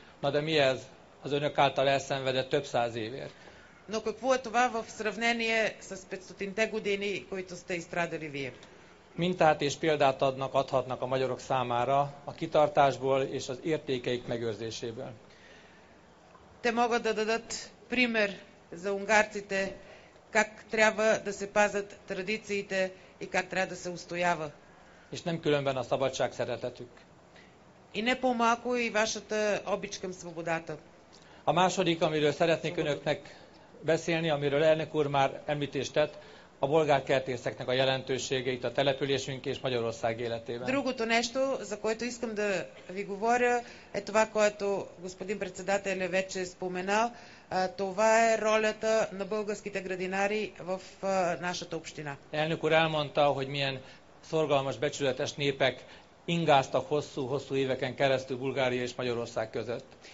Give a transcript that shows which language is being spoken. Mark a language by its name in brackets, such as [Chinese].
[Hungarian] Na de mi ez az önök által elszenvedett több száz évért? [Bulgarian] Но какво е това в сравнение с 500-те години, които сте изстрадали вие? [Hungarian] Mintát és példát adhatnak a magyarok számára a kitartásból és az értékeik megőrzéséből. [Bulgarian] Те могат да дадат пример за унгарците как трябва да се пазят традициите и как трябва да се устоява. [Hungarian] És nem különben a szabadság szeretetük. [Bulgarian] И не по-малко и вашата обич към свободата. [Hungarian] A második, amiről szeretnék önöknek beszélni, amiről elnök úr már említést tett, a bolgár kertészeknek a jelentőségeit a településünk és Magyarország életében. [Bulgarian] Другото нещо, за което искам да ви говоря, е това, което господин председател вече е споменал. Това е ролята на българските градинари в нашата община. [Hungarian] Elnök úr elmondta, hogy milyen szorgalmas, becsületes népek ingáztak hosszú éveken keresztül Bulgária és Magyarország között.